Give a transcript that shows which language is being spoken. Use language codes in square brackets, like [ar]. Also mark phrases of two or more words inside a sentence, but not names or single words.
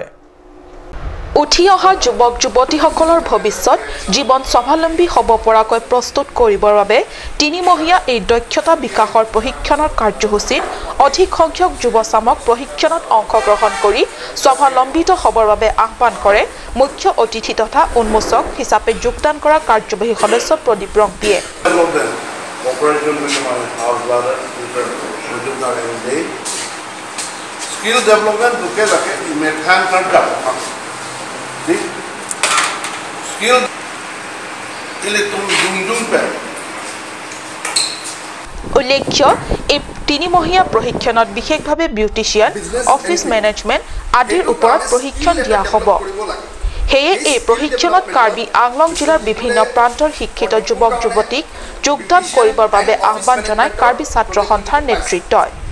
[as] উঠি অহা যুৱক যুৱতীসকলৰ ভৱিষ্যত জীৱন স্বাৱলম্বী হ'ব পৰাকৈ প্ৰস্তুত কৰিবৰ বাবে 3 মহীয়া এই দক্ষতা বিকাশৰ প্ৰশিক্ষণৰ কাৰ্যসূচীত অধিক সংখ্যক যুৱচামক প্ৰশিক্ষণত অংশগ্ৰহণ কৰি স্বাৱলম্বিত হ'বৰ বাবে আহ্বান কৰে মুখ্য অতিথি তথা উন্মোচক হিচাপে যোগদান কৰা কাৰ্যবাহী সদস্য প্ৰদীপ ৰংপিয়ে [en] Skill development [mjw] buke lake methan kar jabo skill ile tum dum pe [as] উল্লেখ্য এই 3 মহীয়া প্ৰশিক্ষণত বিশেষভাৱে [en] beautician office management [as] আদিৰ ওপৰত প্ৰশিক্ষণ দিয়া হ'ব হেয়ে এই প্ৰশিক্ষণত কাৰ্বি আংলং জিলাৰ বিভিন্ন প্ৰান্তৰ শিক্ষিত যুৱক যুৱতীক যোগদান কৰিবৰ বাবে আহ্বান জনায় কাৰ্বি ছাত্ৰ সন্থাৰ নেতৃত্বই